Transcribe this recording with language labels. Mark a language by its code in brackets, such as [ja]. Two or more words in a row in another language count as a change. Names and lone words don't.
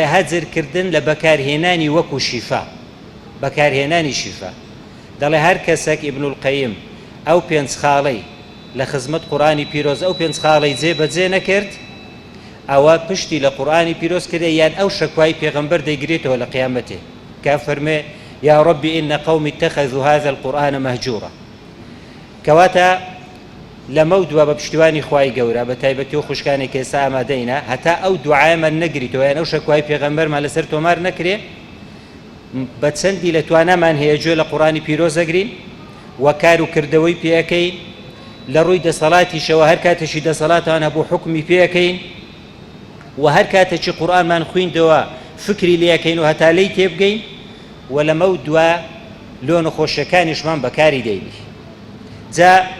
[ckb] هەجرکردن لە بەکارهێنانی وەکو شیفا بەکارهێنانی شیفا دەڵێ هەر کەسێک ئیبن القەیم ئەو 5 خاڵەی لە خزمەت قورئانی پیرۆز ئەو 5 خاڵەی جێبەجێ نەکرد ئەوە پشتی لە قورئانی پیرۆز کردێ یان ئەو شەکوای پێغەمبەر دەیگرێتەوە لە قیامەتێ کە فەرمێ [ar] یا ربی إن قومی اتخذوا هذا القرآن مهجورا [ckb] کەواتە لەمە دووە بە پشتیوانی خوای گەورە بە تایبەتی و خوشکانی کە ئێستا ئامادەینە هەتا ئەو دوعایەمان نەگریتەوە یان ئەو شەکوای پێغەمبەرمان لەسەر تۆمار نەکرێ بە چەندی لە توانامان هەیە گوێ لە قورئانی پیرۆز ئەگرین و کار و کردەوەی پێەکەین لە ڕووی دەسەڵاتیشەوە هەر کاتێکی دەسەڵاتان هەبوو حکمی پێەکەین و هەر کاتێکی قورئانمان خوێندەوە فکری لێەکەین و هەتا لێی تێبگەین و لەمە دووە لۆ نەخۆشیەکانیشمان بەکاری دەینی جا